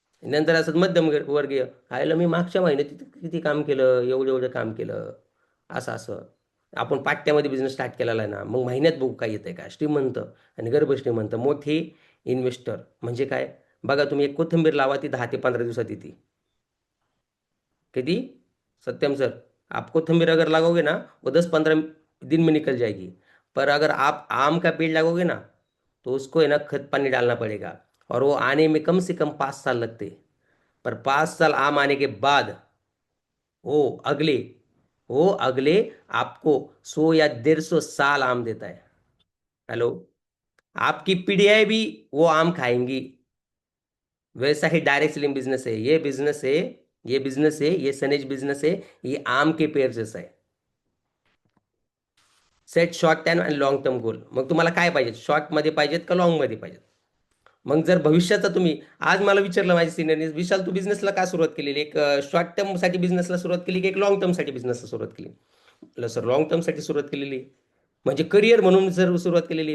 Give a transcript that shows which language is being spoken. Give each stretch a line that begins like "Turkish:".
Marathi: नंतर असं मध्यमवर्गीय, आयला मी मागच्या महिन्यात किती काम केलं, एवढं एवढं काम केलं, असं असं. आपण पाट्यामध्ये बिझनेस स्टार्ट केलेला आहे ना, मग महिन्यात बघू काय येतंय का. श्रीमंत आणि गर्भ श्रीमंत, मोठे इन्व्हेस्टर म्हणजे काय? बघा तुम्ही एक कोथिंबीर लावा, ती 10 ते 15 दिवसात येते. किती?
Hindi: सत्यम सर, आप कोथिंबीर अगर लगाओगे ना, वो 10-15 दिन में निकल जाएगी. पर अगर आप आम का पेड़ लगाओगे ना, तो उसको है ना खत पानी डालना पड़ेगा, और वो आने में कम से कम 5 साल लगते हैं. पर 5 साल आम आने के बाद वो अगले वो अगले आपको 100 या 150 साल आम देता है. हेलो, आपकी पीढ़ियाँ भी वो आम खाएंगी. वैसा ही डायरेक्ट सेलिंग बिजनेस है ये, बिजनेस है, ये बिजनेस है, ये सनेज बिजनेस है, ये आम के पेड़ जैसा है.
Marathi: सेट शॉर्ट टर्म आणि लॉंग टर्म गोल. मग तुम्हाला काय पाहिजे, शॉर्टमध्ये पाहिजेत का लॉंगमध्ये पाहिजेत? मग जर भविष्याचा तुम्ही आज मला विचारलं माझ्या सिनियरने, विशाल तू बिझनेसला का सुरुवात केलेली, एक शॉर्ट टर्मसाठी बिझनेसला सुरुवात केली की एक लॉंग टर्मसाठी बिझनेसला सुरुवात केली? म्हटलं सर लॉंग टर्मसाठी सुरुवात केलेली, म्हणजे करिअर म्हणून जर सुरुवात केलेली.